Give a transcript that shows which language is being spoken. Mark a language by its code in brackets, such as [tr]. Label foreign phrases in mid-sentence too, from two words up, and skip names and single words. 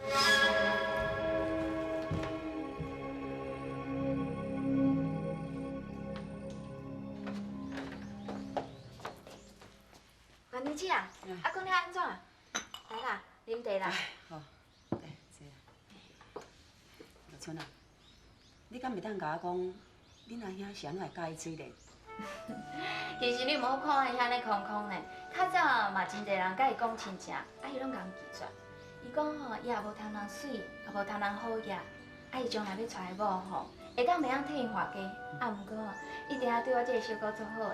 [nan] 万年姐啊，啊，讲你安怎？来啦，啉茶啦。好，来坐。老春啊，你敢袂当甲我讲，恁阿兄是安怎会介意水莲？其实你唔好看伊遐尼空空呢，较早嘛真侪人甲伊讲亲情，啊伊拢共拒绝。伊讲吼，伊也无贪人水，也无贪人好嘢，啊伊将来要娶的某吼，会当袂晓替伊花家，啊毋过一定要对我这个小姑做好诶。